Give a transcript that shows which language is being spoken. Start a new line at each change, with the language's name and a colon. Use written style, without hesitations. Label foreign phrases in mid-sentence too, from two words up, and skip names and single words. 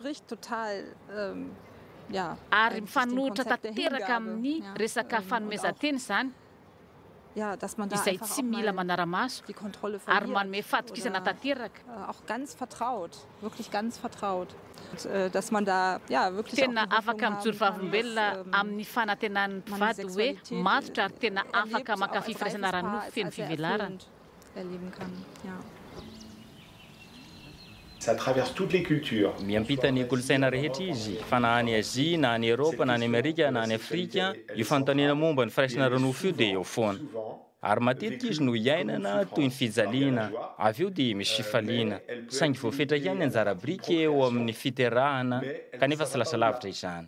Malagasy: ary mifanohitra tanteraka amin'ny resaka fanomezan-teny izany izay tsy mila manara-maso ary manome fatokisana tanteraka tena afaka mijoro vavolombelona amin'ny fanantenan'ny mpivady hoe matotra ary tena afaka mankafy firaisana ranofo feno fivelarana.
French: Ça traverse toutes les cultures.
Malagasy: Miampita ny kolontsaina rehetra izy, fa na any Azia, na any Eropa, na any Amerika, na any Afrika, io fanontaniana momba ny firaisana ranofo io dia eo foana. Ary matetika izy no iainana toy ny fijaliana, avy eo dia misy fifaliana, saingy voafetra ihany anjara brika eo amin'ny fiterahana, kanefa tsy lasa lavitra izany.